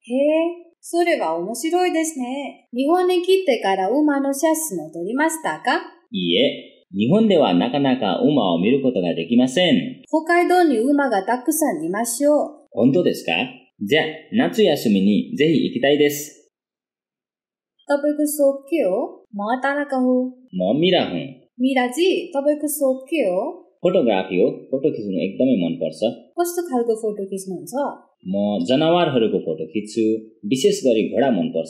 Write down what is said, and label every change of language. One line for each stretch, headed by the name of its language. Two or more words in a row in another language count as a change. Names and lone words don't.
Japanese: へえ、それは面白いですね。日本に来てから馬の写真を撮りましたか？いいえ、日本ではなかなか馬を見ることができません。北海道に馬がたくさんいますよ。本当ですか？じゃあ、夏休みにぜひ行きたいです。
Nepali: तपाईको शोक के हो? म ताराका हो। म मिरा हुँ। मिराजी, तपाईको शोक के हो? फोटोग्राफी हो। फोटो खिच्नु एकदमै मनपर्छ। कस्तो खालको फोटो खिच्नुहुन्छ? म जनावरहरूको फोटो खिच्छु, विशेष गरी घोडा मनपर्छ।